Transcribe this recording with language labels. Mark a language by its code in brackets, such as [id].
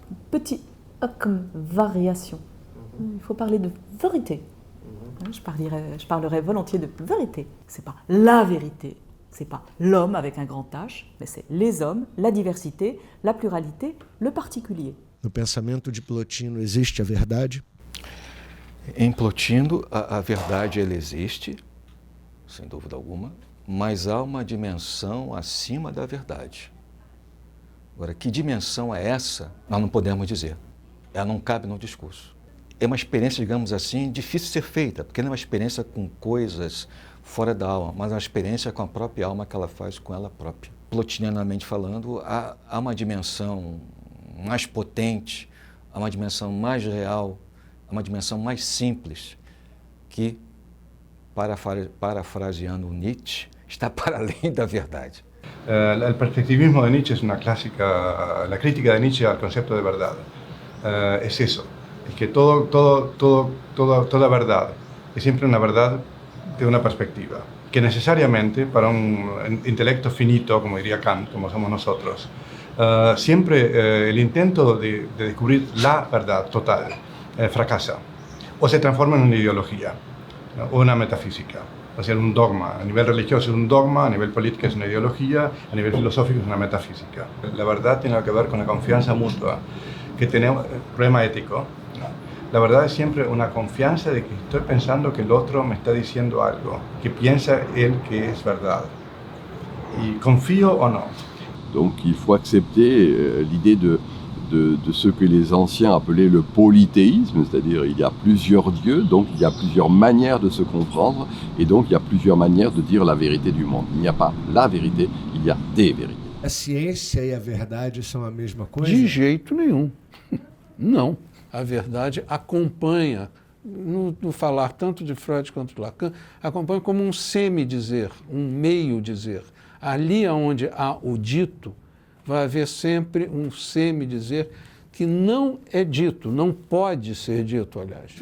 [fr] Petit A comme variation. Il faut parler de vérité. Je parlerais volontiers de vérité. C'est pas la vérité, c'est pas l'homme avec un grand H, mais c'est les hommes, la diversité, la pluralité, le particulier. [pt] No pensamento de Plotino existe a verdade? Em Plotino, a verdade ela existe, sem dúvida alguma, mas há uma dimensão acima da verdade. Agora, que dimensão é essa? Nós não podemos dizer. Ela não cabe no discurso. É uma experiência, digamos assim, difícil de ser feita, porque não é uma experiência com coisas fora da alma, mas é uma experiência com a própria alma que ela faz com ela própria. Plotinianamente falando, há uma dimensão mais potente, há uma dimensão mais real, há uma dimensão mais simples, que, parafraseando Nietzsche, está para além da verdade. [es] El perspectivismo de Nietzsche es una clásica, la crítica de Nietzsche al concepto de verdad. Es eso, es que toda verdad es siempre una verdad de una perspectiva, que necesariamente para un intelecto finito, como diría Kant, como somos nosotros, siempre el intento de descubrir la verdad total fracasa, o se transforma en una ideología, ¿no? O una metafísica. O sea, un dogma. A nivel religioso es un dogma, a nivel político es una ideología, a nivel filosófico es una metafísica. La verdad tiene que ver con la confianza mutua que tenemos, problema ético. La verdad es siempre una confianza de que estoy pensando que el otro me está diciendo algo, que piensa él que es verdad. Y confío o no. [fr] Donc il faut accepter l'idée de ce que les anciens appelaient le polythéisme, c'est-à-dire il y a plusieurs dieux, donc il y a plusieurs manières de se comprendre, et donc il y a plusieurs manières de dire la vérité du monde. Il n'y a pas la vérité, il y a des vérités. [pt] A ciência e a verdade são a mesma coisa? De jeito nenhum. Não. A verdade acompanha, no falar tanto de Freud quanto de Lacan, acompanha como um semi-dizer, um meio-dizer. Ali onde há o dito, vai haver sempre um semi-dizer que não é dito, não pode ser dito, aliás.